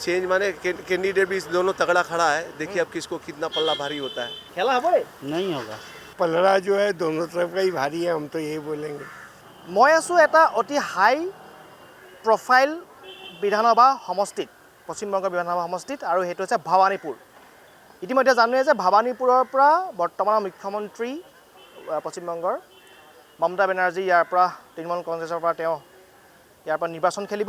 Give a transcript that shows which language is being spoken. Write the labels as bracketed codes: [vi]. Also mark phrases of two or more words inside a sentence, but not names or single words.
[hi] चेंज माने कैंडिडेट भी दोनों तगड़ा खड़ा है। देखिए अब किसको कितना पल्ला भारी होता है। खेला है नहीं होगा। पलड़ा जो है दोनों तरफ का ही भारी है, हम तो यही बोलेंगे। [as] মই আছোঁ এটা অতি [en] high profile [as] বিধানসভা সমষ্টিত, পশ্চিমবংগৰ বিধানসভা সমষ্টিত, আৰু সেইটো হৈছে ভৱানীপুৰ। ইতিমধ্যে জানোৱে যে ভৱানীপুৰৰ পৰা বৰ্তমানৰ মুখ্যমন্ত্ৰী পশ্চিমবংগৰ মমতা বেনাৰ্জী ইয়াৰ পৰা তৃণমূল কংগ্ৰেছৰ পৰা তেওঁ ইয়াৰ পৰা নিৰ্বাচন খেলিব।